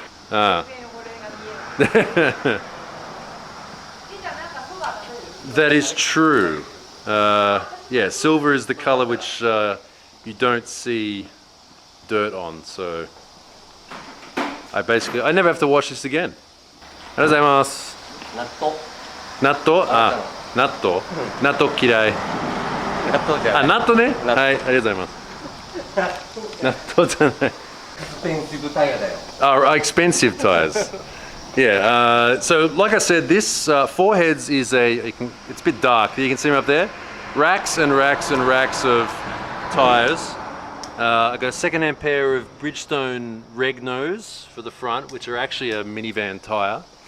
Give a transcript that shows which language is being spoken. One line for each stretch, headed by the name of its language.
English: That is true. Yeah, silver is the color which you don't see dirt on, so I never have to wash this again.
Japanese: ありがとうございます。納豆？あ、納豆。納豆嫌い。あ、納豆ね。はい、ありがとうございます。納豆じゃない。
English: Expensive tire だよ。 Expensive tires. Yeah, so like I said, this 4 heads is it's a bit dark. You can see them up there. Racks and racks and racks of tires. I got a second-hand pair of Bridgestone Regnos for the front, which are actually a minivan tire.